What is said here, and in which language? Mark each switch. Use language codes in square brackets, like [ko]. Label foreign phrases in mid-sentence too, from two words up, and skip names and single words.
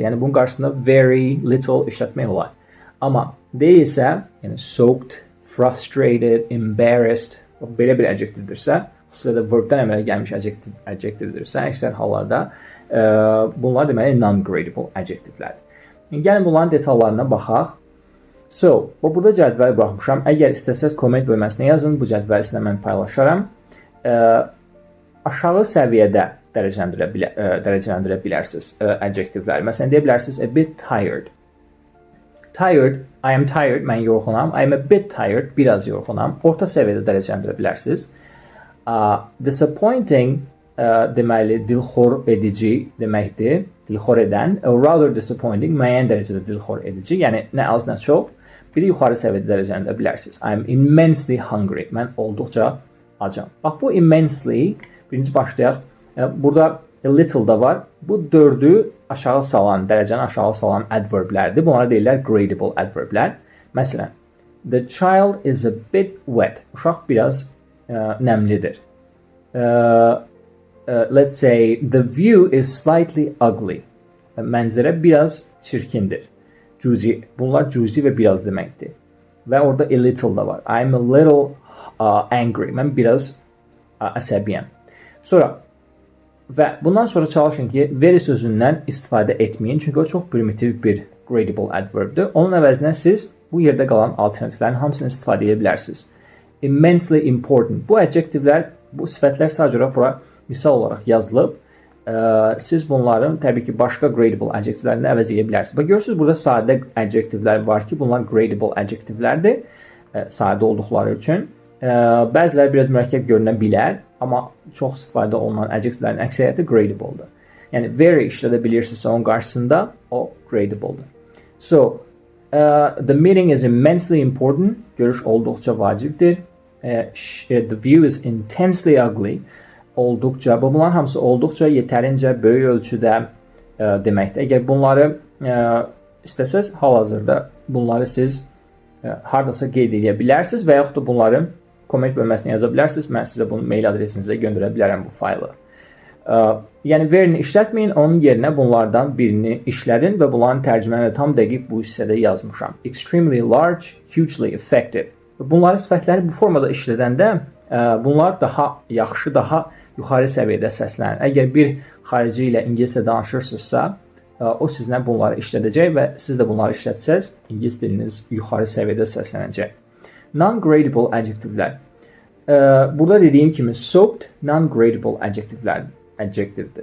[az] Yəni, bunun qarşısında [en] very little [az] işlətmək olar. Amma deyilsə, yəni [en] soaked, frustrated, embarrassed, [az] belə bir adjektivdirsə, xüsusilə də verbdən əmələ gəlmiş adjektivdirsə, əksər hallarda bunlar deməli non-gradable adjektivlərdir. Gəlin bunların detallarına baxaq. So, burada cədvəl buraxmışam. Əgər istəsəz komment bölməsinə yazın, bu cədvəli sizlə mən paylaşaram. Aşağı səviyyədə dərəcələndirə bilərsiniz adjektivləri. Məsələn, deyə bilərsiniz [en] a bit tired. Tired, I am tired, [az] mən yorğunam. [en] I am a bit tired, [az] biraz yorğunam. Orta səviyyədə dərəcələndirə bilərsiniz. Disappointing, deməli, dilxor edici deməkdir. Dilxor edən, [en] rather disappointing, [az] müəyyən dərəcədə dilxor edici. Yəni, nə az, nə çox. Biri yuxarı səviyyədə dərəcələndirə bilərsiniz. [en] I am immensely hungry. [az] Mən olduqca acam. Bax, bu immensely Birinci başlayaq. Burada [en] a little [az] da var. Bu 4-ü aşağı salan, dərəcəni aşağı salan adverblərdir. Bunlara deyirlər gradable adverblər. Məsələn, [en] the child is a bit wet. [az] Uşaq biraz nəmlidir. [en] Let's say the view is slightly ugly. [az] Mənzərə biraz çirkindir. Cüzi, bunlar cüzi və biraz deməkdir. Və orada [en] a little [az] da var. [en] I'm a little angry. [az] Mən biraz əsəbiyəm. Sonra və bundan sonra çalışın ki, very sözündən istifadə etməyin. Çünki o çox primitiv bir gradable adverbdir. Onun əvəzinə siz bu yerdə qalan alternativlərin hamısını istifadə edə bilərsiniz. [en] Immensely important. [az] Bu adjektivlər, bu sifətlər sadəcə olaraq bura misal olaraq yazılıb. Siz bunların təbii ki, başqa gradable adjektivlərini əvəz edə bilərsiniz. Bax, görürsünüz, burada sadə adjektivlər var ki, bunlar gradable adjektivlərdir, sadə olduqları üçün. Bəziləri biraz mürəkkəb görünə bilər, amma çox istifadə olunan adjektivlərin əksəriyyəti gradable'dır. Yəni, very işlədə bilirsinizsə onun qarşısında, o gradable'dır. [en] So, the meeting is immensely important. [az] Görüş olduqca vacibdir. [en] The view is intensely ugly. [az] Olduqca, bunların hamısı olduqca yetərincə böyük ölçüdə deməkdir. Əgər bunları istəsəz, hal-hazırda bunları siz haradasa qeyd edə bilərsiniz və yaxud da bunları komment bölməsinə yaza bilərsiniz. Mən sizə bunu mail adresinizə göndərə bilərəm bu faylı. Yəni, verini işlətməyin, onun yerinə bunlardan birini işlədin və bunların tərcüməni tam dəqiq bu hissədə yazmışam. [en] Extremely large, hugely effective. [az] Bunları sifətləri bu formada işlədəndə bunlar daha yaxşı, daha yuxarı səviyyədə səslənir. Əgər bir xarici ilə ingiliscə danışırsınızsa, o sizinlə bunları işlədəcək və siz də bunları işlətsəz, ingilis diliniz yuxarı səviyyədə səslənəcək. Non-gradable adjektivlər. Burada dediyim kimi, soaked non-gradable adjektivdir.